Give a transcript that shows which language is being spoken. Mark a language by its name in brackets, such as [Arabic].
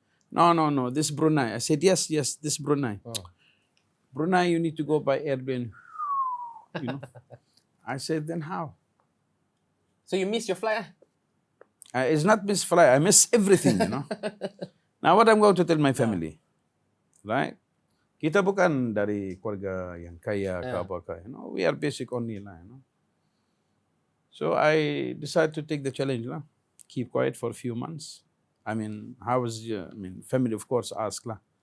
[English] No, this Brunei. I said, yes, this Brunei. Brunei, you need to go by airplane. You know. I said, then how? So you miss your flight? It's not miss flight. I miss everything, you know. Now what I'm going to tell my family, right? [Malay] Kita bukan dari keluarga yang kaya ke apa ke, [English] you know. We are basic only lah, you know. So I decided to take the challenge lah. Keep quiet for a few months. I mean, how was your, family of course ask lah.